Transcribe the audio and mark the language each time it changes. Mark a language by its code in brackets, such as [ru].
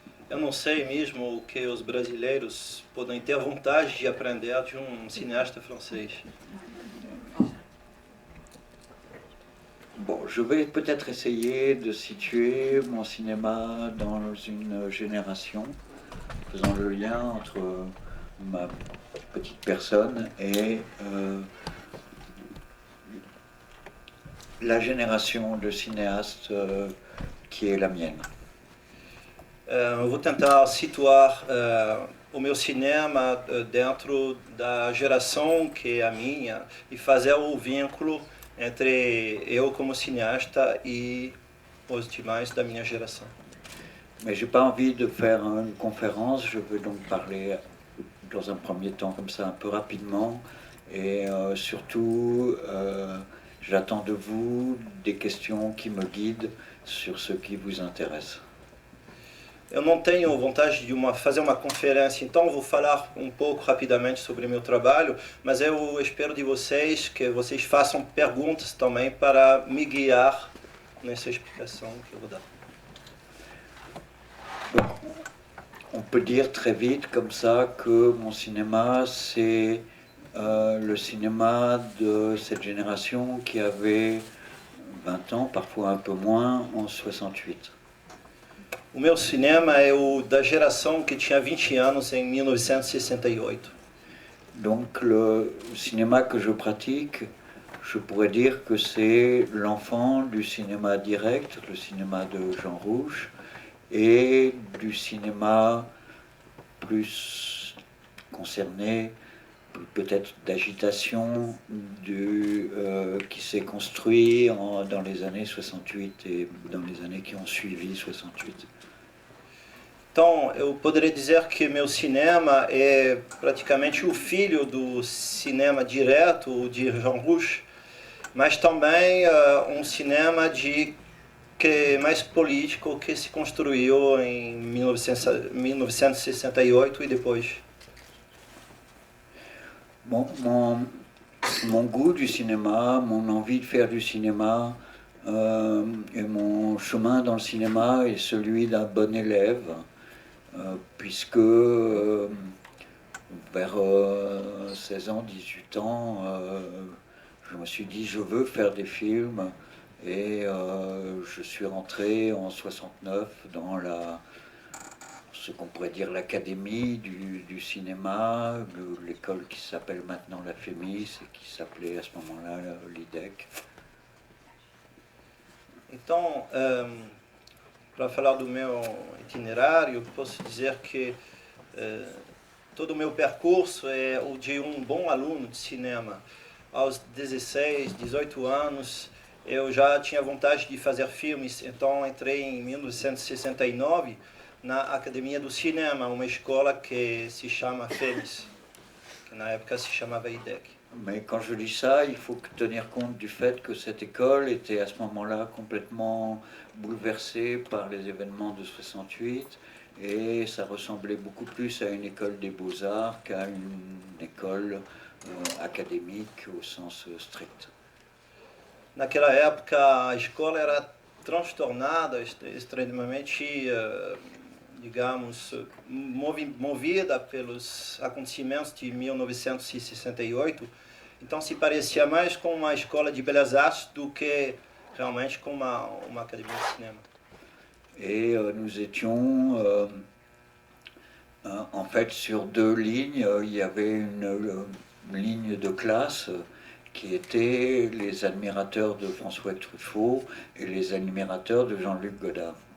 [pt] Eu não sei mesmo o que os brasileiros podem ter vontade de aprender de cinéaste francês. [fr] Bon, je vais peut-être essayer de situer mon cinéma dans une génération, faisant le lien entre ma petite personne et la génération de cinéastes qui est la mienne. [pt] Eu vou tentar situar o meu cinema dentro da geração que é a minha e fazer o vínculo entre eu como cinéasta e os demais da minha geração. [fr] Mais j'ai pas envie de faire une conférence, je veux donc parler dans un premier temps comme ça un peu rapidement et surtout j'attends de vous des questions qui me guident sur ce qui vous intéresse. [pt] Eu não tenho vontade de fazer uma conferência, então vou falar um pouco rapidamente sobre meu trabalho, mas eu espero de vocês que vocês façam perguntas também para me guiar nessa explicação que eu vou dar. [fr] Donc, on peut dire très vite comme ça que mon cinéma, c'est le cinéma de cette génération qui avait 20 ans, parfois un peu moins, en 68. [pt] O meu cinema é o da geração que tinha 20 anos em 1968. [fr] Donc le cinéma que je pratique, je pourrais dire que c'est l'enfant du cinéma direct, le cinéma de Jean Rouch, et du cinéma plus concerné, peut-être d'agitation, qui s'est construit dans les années 68 et dans les années qui ont suivi 68. [pt] Então, eu poderia dizer que meu cinema é praticamente o filho do cinema direto de Jean Rouch, mas também um cinema que é mais político, que se construiu em 1968 e depois. [fr] Bon, mon goût du cinéma, mon envie de faire du cinéma et mon chemin dans le cinéma est celui d'un bon élève, puisque vers 16 ans, 18 ans, je me suis dit je veux faire des films Et je suis rentré en 69 dans ce qu'on pourrait dire l'académie du cinéma, l'école qui s'appelle maintenant la FEMIS et qui s'appelait à ce moment-là l'IDEC. [pt] Então, para falar do meu itinerário, posso dizer que todo o meu percurso é o de um bom aluno de cinema. Aos 16, 18 anos, eu já tinha vontade de fazer filmes, então entrei em 1969 na Academia do Cinema, uma escola que se chama FEMIS, que na época se chamava IDEC. [fr] Mais quand je dis ça, il faut tenir compte du fait que cette école était à ce moment-là complètement bouleversée par les événements de 68 et ça ressemblait beaucoup plus à une école des beaux-arts qu'à une école académique au sens strict. [pt] Naquela época a escola era transtornada, extremamente, digamos, movida pelos acontecimentos de 1968. Então se parecia mais com uma escola de belas artes do que realmente com uma academia de cinema. [fr] Et nous étions en fait sur deux lignes. Il y avait une ligne de classe qui étaient les admirateurs de François Truffaut et les admirateurs de Jean-Luc Godard.